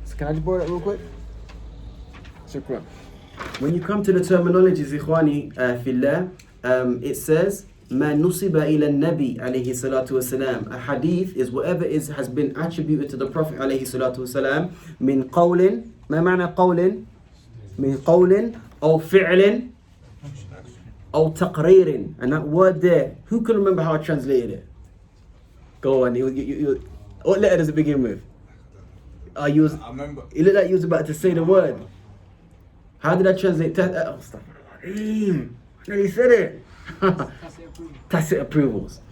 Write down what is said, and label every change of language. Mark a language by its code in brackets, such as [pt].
[en] So can I just borrow that real quick? Shukran. When you come to the terminologies, ikhwani fillah, it says [ar] ما نصب إلى النبي عليه الصلاة والسلام. [en] A hadith is whatever has been attributed to the Prophet [ar] عليه الصلاة والسلام من قول. ما معنى قول؟ من قول أو فعل أو تقرير. [en] And that word there, who can remember how I translated it? Go on. What letter does it begin with? I remember. It looked like you was about to say the word. How did I translate? Stop. And he said it. Tacit approvals.